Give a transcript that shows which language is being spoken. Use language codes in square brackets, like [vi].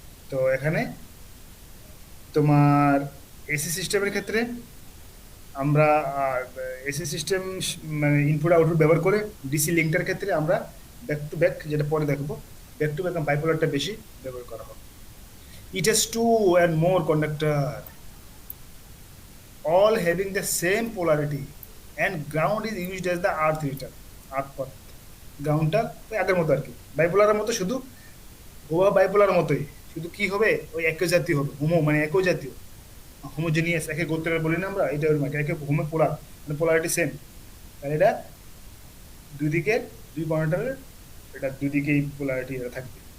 [bn] তো এখানে তোমার এসি সিস্টেমের ক্ষেত্রে আমরা, এসি সিস্টেম মানে ইনপুট আউটপুট ব্যবহার করে, ডিসি লিঙ্কটার ক্ষেত্রে আমরা ব্যাক টু ব্যাক, যেটা পরে দেখবো, ব্যাক টু ব্যাক বাইপোলারটা বেশি ব্যবহার করা হবে। [en] It has two and more conductor all having the same polarity, and ground is used as the earth return, earth path। [bn] গ্রাউন্ডটা ওই আগের মতো আর কি, বাইপোলারের মতো, শুধু গোয়া বাইপোলার মতোই, শুধু কি হবে, ওই একই জাতীয় হবে, হোমো মানে একই জাতীয়, হোমোজেনিয়াস, একে গোত্রের বলি না আমরা, এটা ওরকম একে হোমো পোলার, মানে পোলারিটি সেম। তাহলে এটা দুই দিকে, দুই কর্নারের, এটা দুই দিকেই পোলারিটি এটা থাকবে।